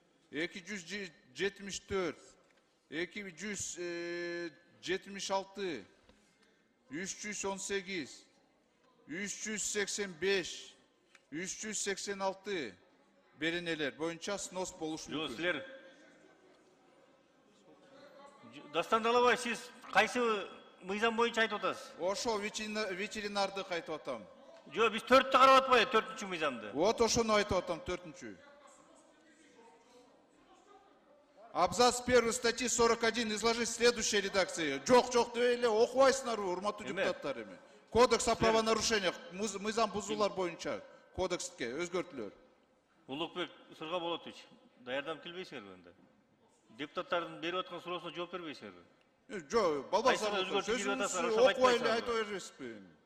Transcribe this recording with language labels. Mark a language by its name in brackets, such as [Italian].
[Kyrgyz] 274, 276, 318, 385, 386 беренелер боюнча снос болушу мүмкүн. Силер Дастан Далабаев, сиз кайсы мыйзам боюнча айтып атасыз? Ошол ветеринарды айтып атам. Жо, биз 4-тү карап атпайбы, 4-үнчү мыйзамды? Вот ошону айтып атам, 4-үнчү. [Russian] Абзац 1 статьи 41 изложить в следующей редакции. [Kyrgyz] Жок дебей эле окубайсыңарбы, урматтуу депутаттар эми. [Russian] Кодекс о правонарушениях, [Kyrgyz] мыйзам бузуулар боюнча кодекске өзгөртүлөр. Улукбек Сыргаболотович, даярданып келбейсиңерби анда? Депутаттардын берип аткан суроосуна жооп бербейсиңерби? Жок, балбасар сөзүңүздү окубай эле айта бересизби?